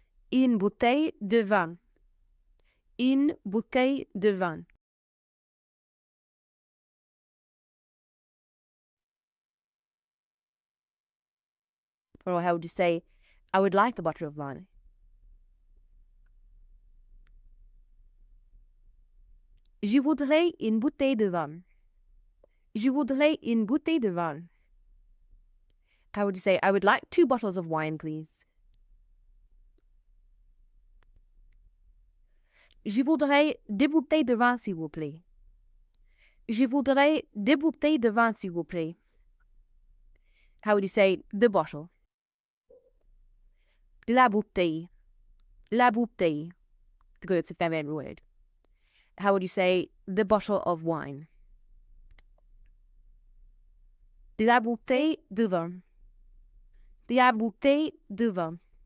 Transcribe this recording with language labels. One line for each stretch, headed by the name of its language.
French: Une bouteille de vin. Une bouteille de vin.
English: Or how would you say, I would like the bottle of wine?
French: Je voudrais une bouteille de vin. Je voudrais une bouteille de vin.
English: How would you say, I would like 2 bottles of wine, please?
French: Je voudrais 2 bouteilles de vin, s'il vous plaît. Je voudrais 2 bouteilles de vin, s'il vous plaît.
English: How would you say the bottle?
French: La bouteille. La bouteille.
English: Because it's a feminine word. How would you say the bottle of wine?
French: La bouteille de vin. La bouteille de vin.